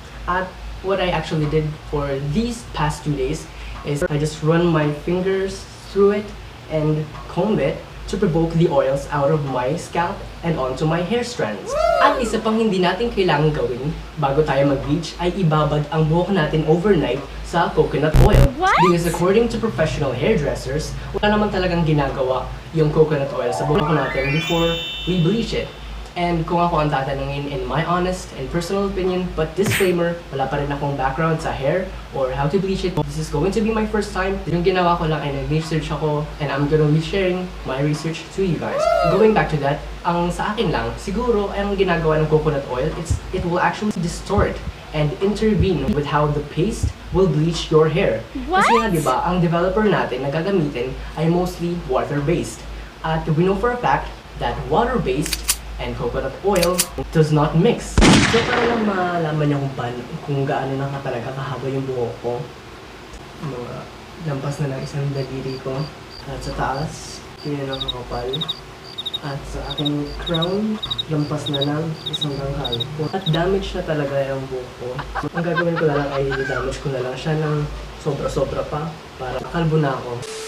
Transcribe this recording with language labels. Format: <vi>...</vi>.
<en>At what I actually did for these past 2 days is I just run my fingers through it and comb it to provoke the oils out of my scalp and onto my hair strands.</en> <tl>At isa pang hindi natin kailangan gawin bago tayo mag-bleach ay ibabad ang buhok natin overnight sa coconut oil.</tl> <en>Because according to professional hairdressers,</en> <tl>wala naman talagang ginagawa yung coconut oil sa buhok natin</tl> <en>before we bleach it. And</en> <tl>kung ako ang tatanungin</tl> <en>in my honest and personal opinion, but disclaimer,</en> <tl>wala pa rin akong</tl> <en>background sa hair or how to bleach it. This is going to be my first time.</en> <tl>Yung ginawa ko lang ay nag-research ako</tl> <en>and I'm gonna be sharing my research to you guys. Going back to that,</en> <tl>ang sa akin lang, siguro ay ang ginagawa ng coconut oil,</tl> <en>it will actually distort and intervene with how the paste will bleach your hair.</en> <tl>Kasi nga diba, ang developer natin na gagamitin ay mostly water-based.</tl> <en>At we know for a fact that water-based and coconut oil does not mix.</en> <tl>So para lang malaman niyo kung gaano na talaga kahaba yung buhok ko. Mga lampas na ng isang daliri ko. At sa taas, yun ang kakapal. At sa aking crown, lampas na ng isang danghal. At damage na talaga yung buhok ko. Ang gagawin ko na lang ay damage ko na lang siya ng sobra-sobra pa para kalbo na ako.</tl>